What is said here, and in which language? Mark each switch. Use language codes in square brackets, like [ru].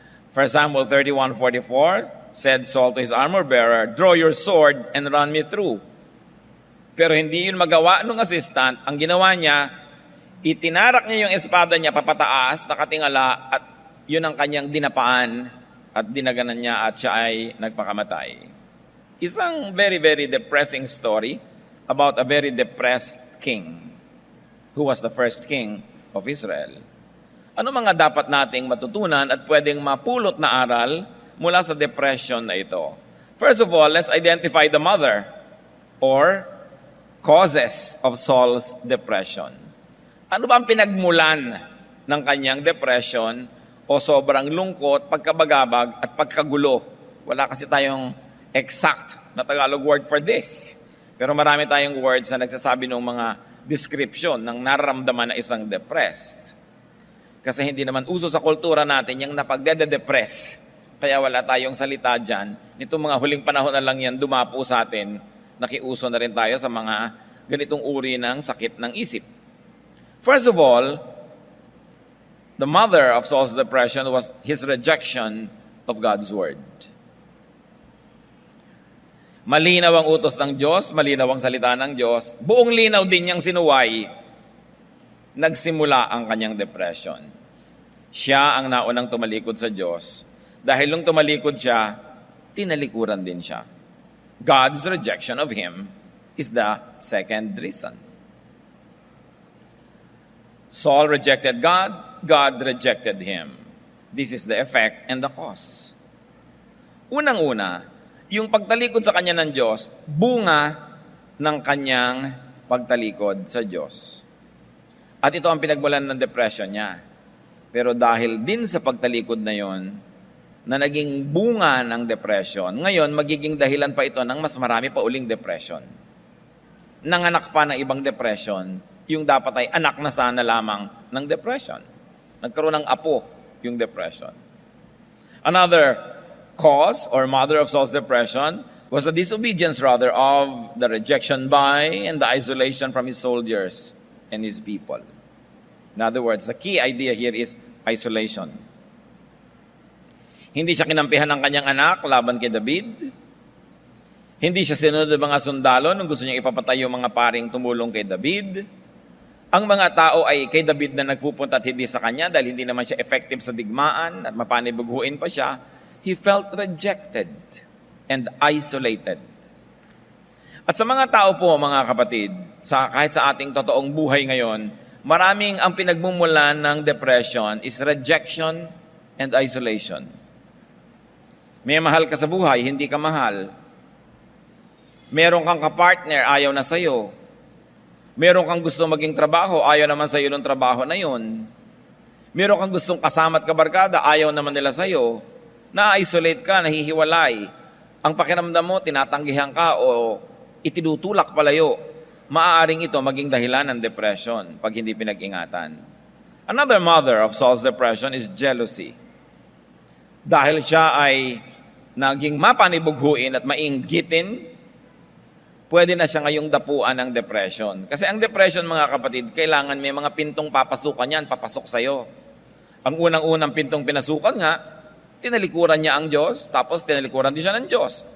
[en] 1 Samuel 31:44 said Saul to his armor bearer, "Draw your sword and run me through." [tl] Pero hindi yun magawa nung assistant. Ang ginawa niya, itinarak niya yung espada niya papataas, nakatingala, at yun ang kanyang dinapaan at dinaganan niya at siya ay nagpakamatay. [en] Isang very, very depressing story about a very depressed king who was the first king of Israel. [tl] Ano mga dapat nating matutunan at pwedeng mapulot na aral mula sa depression na ito? [en] First of all, let's identify the mother or causes of Saul's depression. [tl] Ano ba ang pinagmulan ng kanyang depression o sobrang lungkot, pagkabagabag at pagkagulo? Wala kasi tayong exact na Tagalog word for this. Pero marami tayong words na nagsasabi ng mga description ng nararamdaman na isang depressed. Kasi hindi naman uso sa kultura natin yung napagdede-depress. Kaya wala tayong salita dyan. Nitong mga huling panahon na lang yan, dumapo sa atin, nakiuso na rin tayo sa mga ganitong uri ng sakit ng isip. [en] First of all, the mother of Saul's depression was his rejection of God's word. [tl] Malinaw ang utos ng Diyos, malinaw ang salita ng Diyos, buong linaw din niyang sinuway, nagsimula ang kanyang depression. Siya ang naunang tumalikod sa Diyos. Dahil nung tumalikod siya, tinalikuran din siya. [en] God's rejection of him is the second reason. Saul rejected God, God rejected him. This is the effect and the cause. [tl] Unang-una, yung pagtalikod sa kanya ng Diyos, bunga ng kanyang pagtalikod sa Diyos. At ito ang pinagmulan ng depression niya. Pero dahil din sa pagtalikod na yon, na naging bunga ng depression, ngayon magiging dahilan pa ito ng mas marami pa uling depression. Nanganak pa ng ibang depression, yung dapat ay anak na sana lamang ng depression. Nagkaroon ng apo yung depression. [en] Another cause or mother of Saul's depression was the disobedience rather of the rejection by and the isolation from his soldiers and his people. In other words, the key idea here is isolation. [tl] Hindi siya kinampihan ng kanyang anak laban kay David. Hindi siya sinunod ng mga sundalo nung gusto niyang ipapatay yung mga paring tumulong kay David. Ang mga tao ay kay David na nagpupunta at hindi sa kanya dahil hindi naman siya effective sa digmaan at mapanibughuin pa siya. [en] He felt rejected and isolated. [tl] At sa mga tao po, mga kapatid, kahit sa ating totoong buhay ngayon, maraming ang pinagmumulan ng depression [en] is rejection and isolation. [tl] May mahal ka sa buhay, hindi ka mahal. Meron kang kapartner, ayaw na sa'yo. Meron kang gusto maging trabaho, ayaw naman sa'yo ng trabaho na yun. Meron kang gustong kasama at kabarkada, ayaw naman nila sa'yo. Na-isolate ka, nahihiwalay. Ang pakiramdam mo, tinatanggihan ka o itinutulak palayo. Maaaring ito maging dahilan ng depression pag hindi pinag-ingatan. [en] Another mother of Saul's depression is jealousy. [tl] Dahil siya ay naging mapanibughuin at mainggitin, pwede na siya ngayong dapuan ng depression. Kasi ang depression, mga kapatid, kailangan may mga pintong papasukan yan, papasok sa'yo. Ang unang-unang pintong pinasukan nga, tinalikuran niya ang Diyos, tapos tinalikuran din siya ng Diyos.